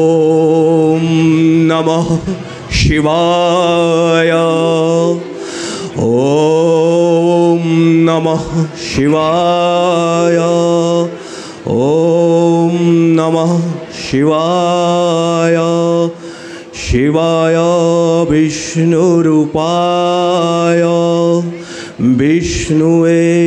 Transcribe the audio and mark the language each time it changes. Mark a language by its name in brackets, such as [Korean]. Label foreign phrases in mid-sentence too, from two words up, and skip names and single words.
[Sanskrit] ওম নমঃ শিৱায়, ওম নমঃ শিবায় ওম নমঃ শিবায় শিবায় বিষ্ণুরূপায় বিষ্ণুয়ে